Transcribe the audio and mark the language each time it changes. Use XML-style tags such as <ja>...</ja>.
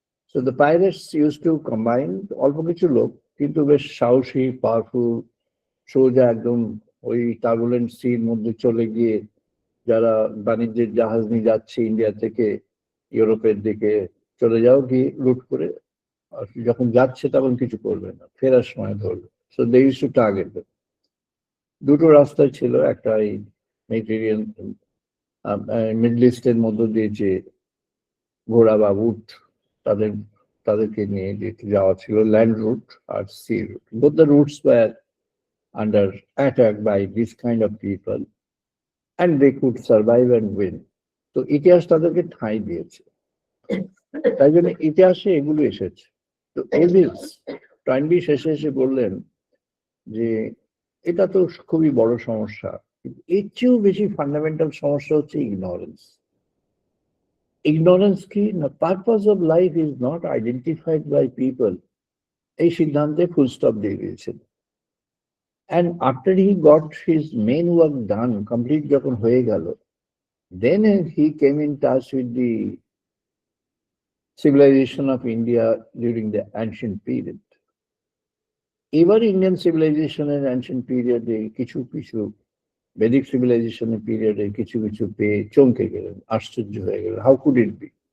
<en>so the pirates used to combine</en> <bn>অল্প কিছু লোক, কিন্তু বেশ সাহসী, পাওয়ারফুল, সোজা একদম ওই টার্বুলেন্ট সির মধ্যে চলে গিয়ে যারা বাণিজ্যের জাহাজ নিয়ে যাচ্ছে ইন্ডিয়া থেকে ইউরোপের দিকে, চলে যাও, গিয়ে লুট করে, আর যখন যাচ্ছে তখন কিছু করবে না, ফেরার সময় ধরবে।</bn> <en>So they used to target.</en> <bn>দুটো রাস্তা ছিল, একটা এই মেডিটেরিয়ান মিডল ইস্টের মধ্য দিয়ে যে ঘোড়া বা উট, তাদেরকে নিয়ে যেতে যাওয়া ছিল, land root আর C root.</bn> <en>Both the routes were under attack by this kind of people, and they could survive and win.</en> <bn>তো ইতিহাস তাদেরকে ঠাঁই দিয়েছে, তাই জন্য ইতিহাসে এগুলো এসেছে। তো এভিলস টয়েনবি শেষে এসে বললেন যে এটা তো খুবই বড় সমস্যা, এর চেয়েও বেশি ফান্ডামেন্টাল সমস্যা হচ্ছে ইগনোরেন্স।</bn> <en>ignorance কি না, purpose of life is not identified by people,</en> <bn>এই সিদ্ধান্তে ফুল স্টপ দিয়ে দিয়েছেন।</bn> <en>And after he got his main work done, complete</en> <bn>যখন হয়ে গেল,</bn> <en>then he came in touch with the civilization of India during the ancient period.</en> <bn>এবার Indian সিভিলাইজেশনের ancient পিরিয়ডে কিছু বেদিক সিভিলাইজেশনের পিরিয়ডে কিছু পেয়ে চমকে গেলেন, আশ্চর্য হয়ে গেলেন।</bn> <en>How could it be?</en>